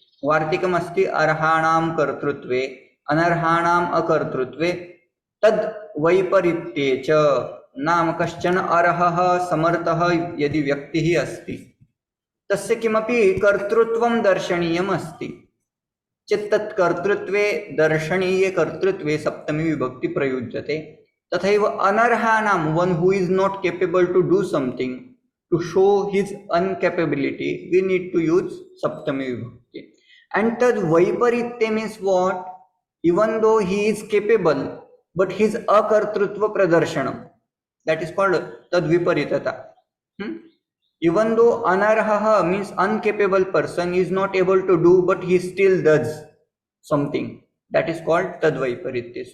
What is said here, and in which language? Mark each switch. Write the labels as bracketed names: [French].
[Sanskrit] वार्तिकम् अस्ति अर्हाणां कर्तृत्वे अनर्हाणाम् अकर्तृत्वे तद् वैपरीत्ये च। नाम कश्चन अर्हः समर्थः यदि व्यक्तिः अस्ति तस्य किमपि कर्तृत्वं दर्शनीयम् अस्ति चेत् तत् कर्तृत्वे दर्शनीये कर्तृत्वे सप्तमी विभक्ति प्रयुज्यते। तथैव अनर्हानां, [English] One who is not capable to do something, to show his uncapability, we need to use सप्तमी विभक्ति। And [Sanskrit] तद् वैपरीत्य [English] Means what? Even though he is capable but his [Sanskrit] akartrutva pradarshana, [English] that is called tadviparitata. Even though anarhaha means incapable person is not able to do but he still does something, that is called tadvaiparitya.